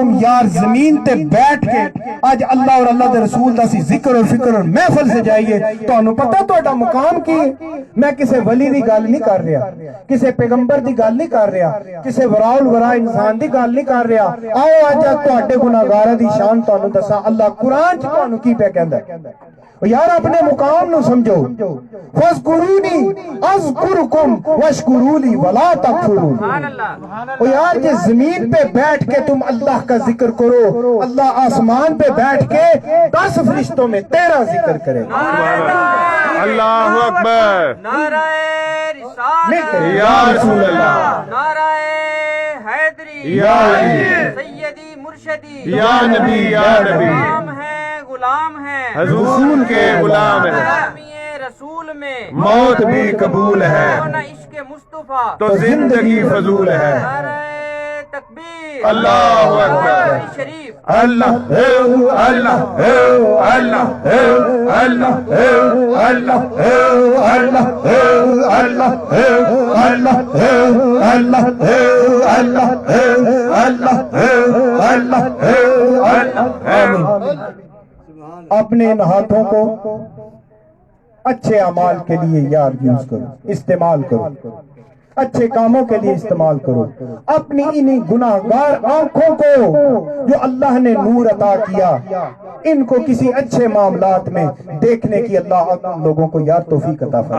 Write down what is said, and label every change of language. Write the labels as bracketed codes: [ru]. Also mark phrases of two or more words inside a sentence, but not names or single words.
[pa] یار زمین تے بیٹھ کے آج اللہ اور اللہ دے رسول دا سی ذکر اور فکر اور محفل سے جائیے. تو انہوں پتہ تہاڈا مقام کی ہے. میں کسے ولی دی گل نہیں کر رہا, کسے پیغمبر دی گل نہیں کر رہا, کسے وراء الورا انسان دی گل نہیں کر رہا. آؤ آج تہاڈے گناہگاراں دی شان تانوں دساں. اللہ قرآن چ تانوں کی پہ کہندا ہے. یار اپنے مقام نو سمجھو. [ar] فَاذْكُرُونِي أَذْكُرُكُمْ وَاشْكُرُوا لِي وَلَا تَكْفُرُونِ. [ur] یار یہ زمین پہ بیٹھ کے تم اللہ کا ذکر کرو, اللہ آسمان پہ بیٹھ کے 10 فرشتوں میں تیرا ذکر کرے. [ar] اللہ اکبر. [ur] ملتے ہیں. یا رسول اللہ, نعرۂ حیدری, یا علی, سیدی مرشدی, یا نبی، یا نبی, غلام ہے رسول کے غلام ہے, رسول میں موت بھی قبول ہے, نہ عشق مصطفیٰ تو زندگی فضول ہے. نعرۂ تکبیر, [ar] اللهُ أكبر, [ur] शरीफ, اللہ اللہ اللہ اللہ اللہ اللہ اللہ اللہ اللہ اللہ اللہ اللہ. اپنے ان ہاتھوں کو اچھے اعمال کے لیے یار یوز کرو، استعمال کرو، اچھے کاموں کے لیے استعمال کرو. اپنی انہی گناہگار آنکھوں کو جو اللہ نے نور عطا کیا، انکو کسی اچھے معاملات میں دیکھنے کی اللہ ہم لوگوں کو یار توفیق عطا فرمائے.